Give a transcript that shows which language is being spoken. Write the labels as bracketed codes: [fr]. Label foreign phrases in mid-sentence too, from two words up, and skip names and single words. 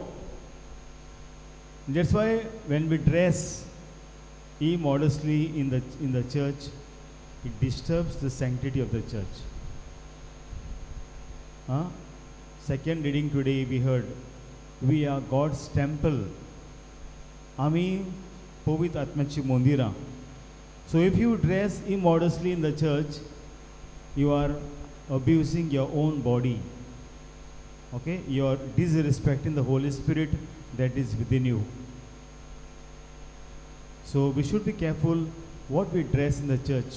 [en] That's why when we dress immodestly in the church, it disturbs the sanctity of the church. Second reading today we heard, we are God's temple. [kok] Ami povit atmachi mondira. [en] So if you dress immodestly in the church, you are abusing your own body. Okay? You are disrespecting the Holy Spirit that is within you. So we should be careful what we dress in the church.